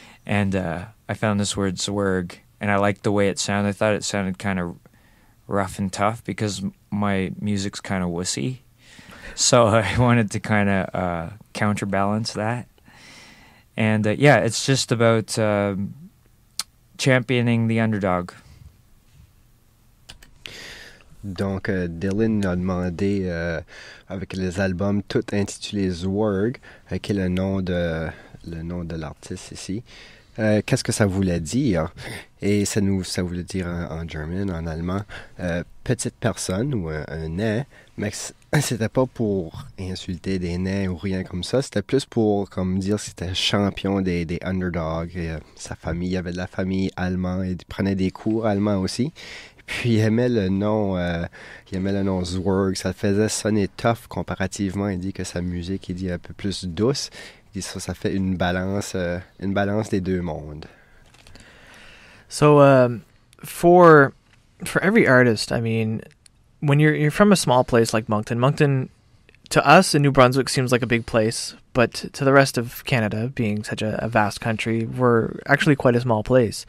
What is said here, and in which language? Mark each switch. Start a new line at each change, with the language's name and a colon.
English: And I found this word Zwerg, and I liked the way it sounded. I thought it sounded kind of rough and tough because my music's kind of wussy. So I wanted to kind of counterbalance that. And yeah, it's just about championing the underdog.
French: Donc, Dillon a demandé, avec les albums tout intitulés Zwerg, qui est le nom de l'artiste ici, qu'est-ce que ça voulait dire? Et ça voulait dire en german, en allemand, petite personne ou un nain, mais c'était pas pour insulter des nains ou rien comme ça, c'était plus pour comme dire que c'était champion des underdogs. Et, sa famille, il y avait de la famille allemande, il prenait des cours allemands aussi. Puis il aimait le nom Zwerg, ça le faisait sonner tough comparativement. Il dit que sa musique, il dit un peu plus douce. Il dit ça fait une balance des deux mondes.
English: So for every artist, I mean, when you're from a small place like Moncton, to us in New Brunswick seems like a big place, but to the rest of Canada, being such a vast country, we're actually quite a small place.